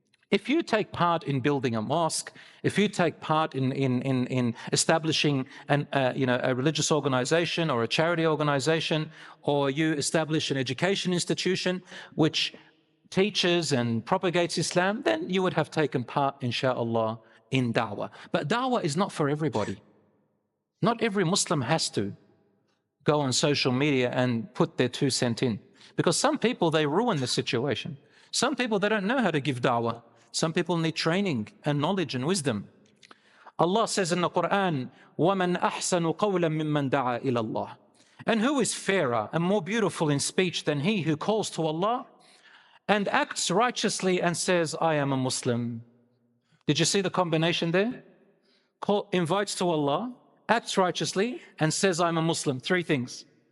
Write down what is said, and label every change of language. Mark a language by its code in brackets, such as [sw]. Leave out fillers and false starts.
[en] If you take part in building a mosque, if you take part in establishing a religious organization or a charity organization, or you establish an education institution which teaches and propagates Islam, then you would have taken part, inshallah, in dawah. But dawah is not for everybody. Not every Muslim has to go on social media and put their 2 cents in. Because some people, they ruin the situation. Some people, they don't know how to give dawah. Some people need training and knowledge and wisdom. Allah says in the Quran, [ar] وَمَنْ أَحْسَنُ قَوْلًا مِمَّنْ دَعَا إِلَى اللَّهِ. [en] And who is fairer and more beautiful in speech than he who calls to Allah and acts righteously and says, I am a Muslim. Did you see the combination there? Invites to Allah, acts righteously, and says, I'm a Muslim. 3 things.